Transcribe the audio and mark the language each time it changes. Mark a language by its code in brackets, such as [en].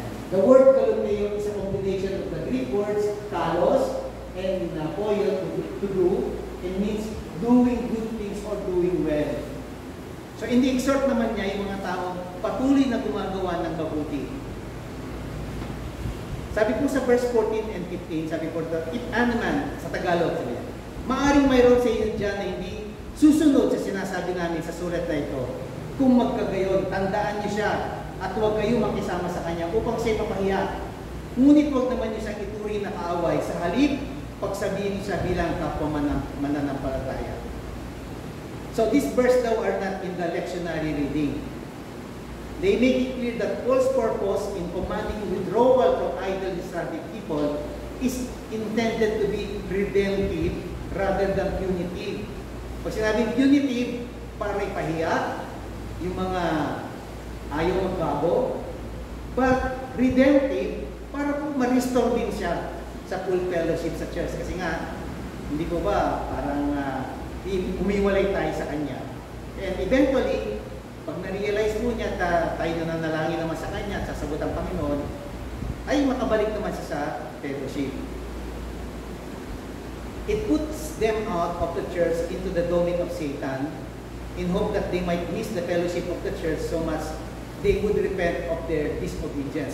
[en] The word kalumneo is a combination of the Greek words kalos and poion, to do. It means doing good things or doing well. [tl] So, ini-exhort naman niya yung mga tao patuloy na gumagawa ng mabuti. Sabi po sa verse 14 and 15, sabi po, [en] if any man, [tl] sa Tagalog, sabi niya, maaring mayroon sa inyo dyan na hindi susunod sa sinasabi namin sa sulat na ito. Kung magkagayon, tandaan niyo siya at huwag kayo makisama sa kanya upang siya'y mapahiya. Ngunit huwag naman niyo siyang ituri na kaaway. Sa halip, pagsabihin niyo siya bilang kapwa mananampalataya. [en] So this verse daw are not in the lectionary reading. They make it clear that Paul's purpose in commanding withdrawal from idle, disruptive people is intended to be redemptive rather than punitive. [tl] Pag sinabing punitive, para ipahiya yung mga ayaw magbago, [en] but redemptive, [tl] para po ma-restore din siya sa full fellowship sa church. Kasi nga, hindi ko ba, parang umiwalay tayo sa kanya. [en] And eventually, [tl] pag na-realize po niya tayo nananalangin naman sa kanya at sasagot ang Panginoon, ay makabalik naman siya sa fellowship. [en] It puts them out of the church into the domain of Satan in hope that they might miss the fellowship of the church so much they would repent of their disobedience.